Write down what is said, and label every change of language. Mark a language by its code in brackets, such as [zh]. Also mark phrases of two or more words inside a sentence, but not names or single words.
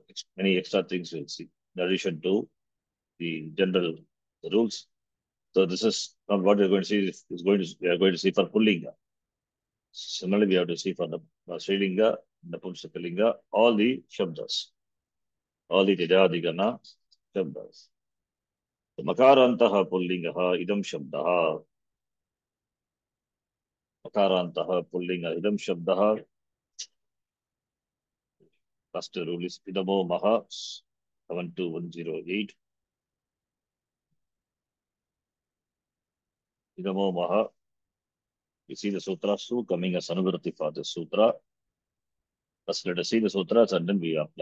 [en] Many extra things we'll see in addition to the general rules. So this is not what we're going to see. We are going to see for Pullinga. Similarly, we have to see for the [sa] Srilinga, Napumsakalinga, [en] all the Shabdas, all the [sa] Tidadigana Shabdas. So Makarantaha Pullingaha Idam Shabdaha. Makarantaha Pullinga Idam Shabdaha. [en] First rule is [sa] Idamo Maha [en] 72108. [sa] Idamo Maha. [en] You see the sutra, Su coming as Anuvrati for the sutra. First, let us see the sutras and then we apply.